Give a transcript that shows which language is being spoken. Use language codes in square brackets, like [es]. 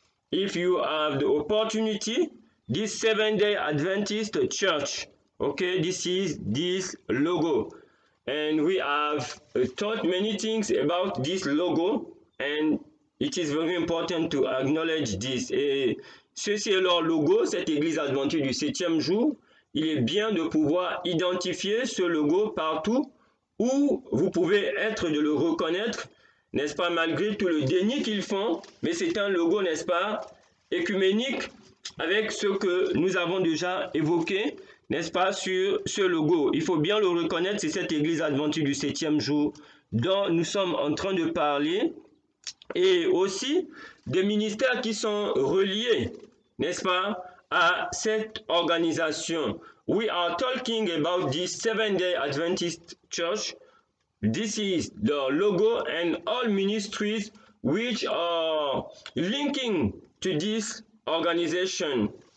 [en] If you have the opportunity, this Seventh-day Adventist Church. Okay, this is this logo. And we have taught many things about this logo. And it is very important to acknowledge this. [fr] Et ceci est leur logo, cette église adventiste du 7e jour. Il est bien de pouvoir identifier ce logo partout où vous pouvez être de le reconnaître, n'est-ce pas, malgré tout le déni qu'ils font, mais c'est un logo, n'est-ce pas, écuménique avec ce que nous avons déjà évoqué, n'est-ce pas, sur ce logo. Il faut bien le reconnaître, c'est cette église adventiste du 7e jour dont nous sommes en train de parler, et aussi des ministères qui sont reliés, n'est-ce pas, à cette organisation. [en] We are talking about this Seventh-day Adventist Church. This is the logo and all ministries which are linking to this organization.